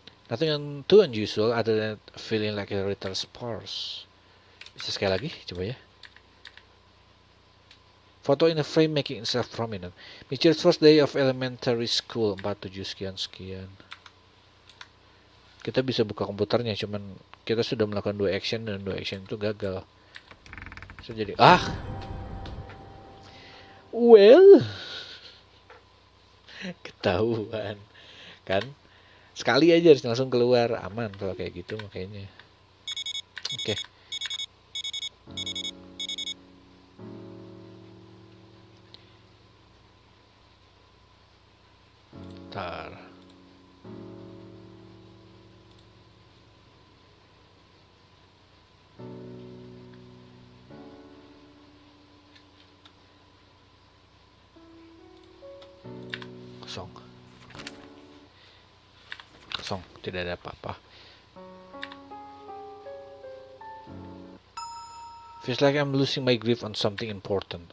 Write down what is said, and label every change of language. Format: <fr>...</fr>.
<en>Nothing too unusual other than feeling like a little sparse.</en> <id>Bisa sekali lagi, coba ya.</id> <en>Photo in the frame making itself prominent. Michiru's first day of elementary school, 47 sekian.</en> <id>Kita bisa buka komputernya, cuman kita sudah melakukan 2 action dan 2 action itu gagal. So jadi well, ketahuan kan? Sekali aja harus langsung keluar, aman kalau kayak gitu makanya. Oke. Kosong. Kosong, tidak ada apa-apa.</id> <en>Feels like I'm losing my grip on something important.</en>